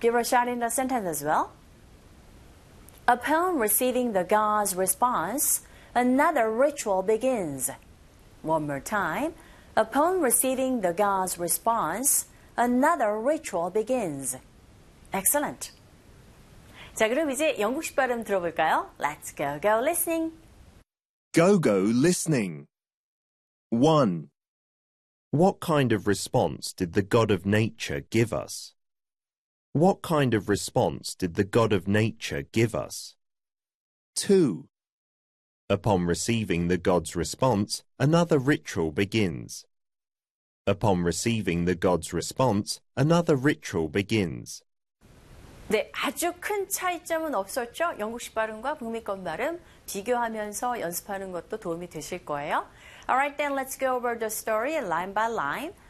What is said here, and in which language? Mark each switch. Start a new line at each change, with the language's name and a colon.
English: Give a shot in the sentence as well. Upon receiving the God's response, another ritual begins. One more time. Upon receiving the God's response, another ritual begins. Excellent.
Korean: 자, 그럼 이제 영국식 발음 들어볼까요?
English: Let's go, go listening. Go, go listening. 1. What kind of response did the God of nature give us? What kind of response did the God of nature give us? 2. Upon receiving the God's response, another ritual begins. Upon receiving the God's response, another ritual begins.
Korean: 네, 아주 큰 차이점은 없었죠? 영국식 발음과 북미권 발음 비교하면서 연습하는 것도 도움이 되실 거예요.
English: Alright, then let's go over the story line by line.